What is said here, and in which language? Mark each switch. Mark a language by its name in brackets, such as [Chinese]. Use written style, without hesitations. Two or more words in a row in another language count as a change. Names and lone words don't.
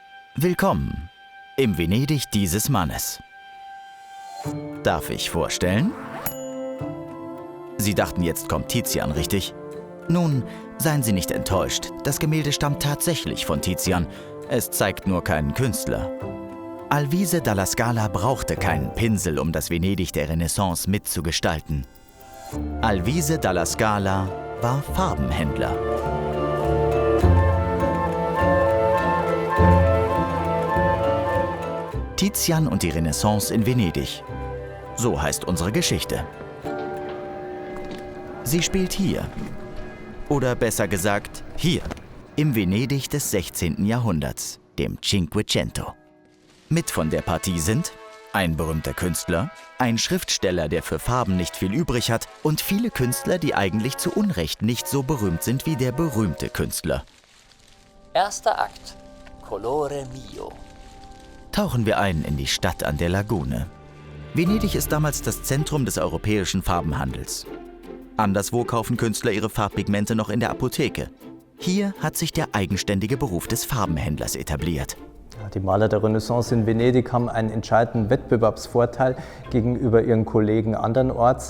[German] Willkommen im Venedig dieses Mannes. Darf ich vorstellen? Sie dachten, jetzt kommt Tizian, richtig? Nun, seien Sie nicht enttäuscht. Das Gemälde stammt tatsächlich von Tizian. Es zeigt nur keinen Künstler. Alvise dalla Scala brauchte keinen Pinsel, um das Venedig der Renaissance mitzugestalten. Alvise dalla Scala war Farbenhändler. Tizian und die Renaissance in Venedig. So heißt unsere Geschichte. Sie spielt hier. Oder besser gesagt, hier. Im Venedig des 16. Jahrhunderts, dem Cinquecento. Mit von der Partie sind ein berühmter Künstler, ein Schriftsteller, der für Farben nicht viel übrig hat, und viele Künstler, die eigentlich zu Unrecht nicht so berühmt sind wie der berühmte Künstler. Erster Akt. [Italian] Colore mio. [German] Tauchen wir ein in die Stadt an der Lagune. Venedig ist damals das Zentrum des europäischen Farbenhandels. Anderswo kaufen Künstler ihre Farbpigmente noch in der Apotheke. Hier hat sich der eigenständige Beruf des Farbenhändlers etabliert. Die Maler der Renaissance in Venedig haben einen entscheidenden Wettbewerbsvorteil gegenüber ihren Kollegen andernorts.